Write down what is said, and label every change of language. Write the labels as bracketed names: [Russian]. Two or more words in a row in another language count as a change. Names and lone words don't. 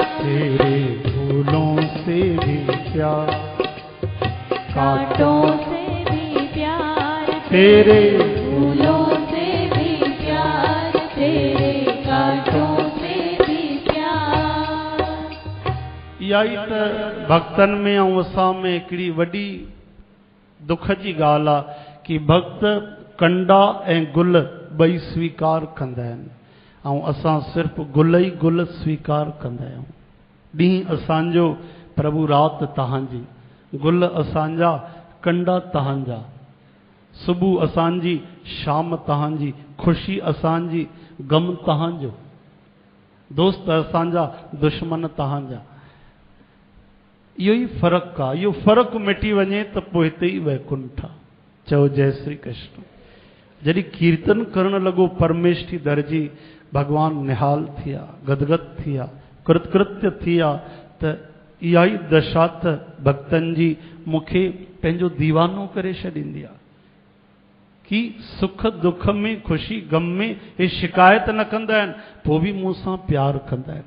[Hindi] तेरे फूलों से भी प्यार, कांटों से भी प्यार, तेरे फूलों से भी प्यार, तेरे कांटों से भी प्यार। [Sindhi] इहा ई त भक्तन में ऐं असां में हिकिड़ी वॾी दुख जी ॻाल्हि आहे कि भक्त कंडा ऐं गुल ॿई स्वीकार कंदा आहिनि ऐं असां सिर्फ़ु गुल ई गुल स्वीकार कंदा आहियूं। ॾींहुं असांजो प्रभु राति तव्हांजी, गुल असांजा कंडा तव्हांजा, सुबुह असांजी शाम तव्हांजी, ख़ुशी असांजी गम तव्हांजो, दोस्त असांजा दुश्मन तव्हांजा। इहो ई फ़र्क़ु आहे। इहो फ़र्क़ु मिटी वञे त पोइ हिते ई वैकुंठ आहे। चओ जय श्री कृष्ण। जॾहिं कीर्तन करणु लॻो परमेष्ठी दर्जी, भगवान निहाल थिया, गदगद थिया, कृतकृत्य थिया त इहा ई दशा त भक्तनि जी मूंखे पंहिंजो दीवानो करे छॾींदी आहे कि सुख दुख में, ख़ुशी गम में हे शिकायत न कंदा आहिनि, पोइ बि मूं सां प्यार कंदा आहिनि।